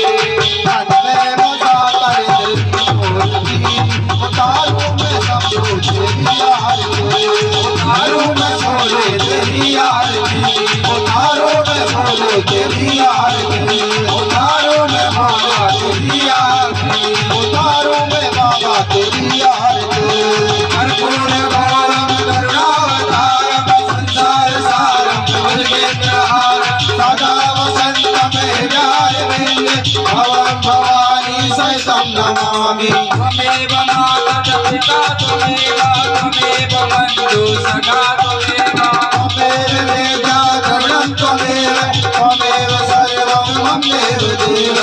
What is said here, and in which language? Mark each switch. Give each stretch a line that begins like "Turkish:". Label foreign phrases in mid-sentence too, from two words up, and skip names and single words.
Hindi: मन में बसा कर तेरी मूर्ति, उतारू मैं सबको तेरी आरती। उतारू मैं भोले तेरी आरती। उतारो मैं भोले तेरी आरती। उतारो मैं बाबा तेरी आरती। उतारो मैं बाबा तेरी आरती।
Sanskrit: कर्पूर गौरम करुणावतारम, संसार सारम भुजगेन्द्रहारम,
Hindi: सदा वसंत में प्यार मिले।
Sanskrit: भवम भवानी सहितं नमामि। त्वमेव माता पिता त्वमेव, त्वमेव बन्धु सखा त्वमेव, त्वमेव वेदा द्रविणं त्वमेव। त्वमेव सर्वं ममेव देव।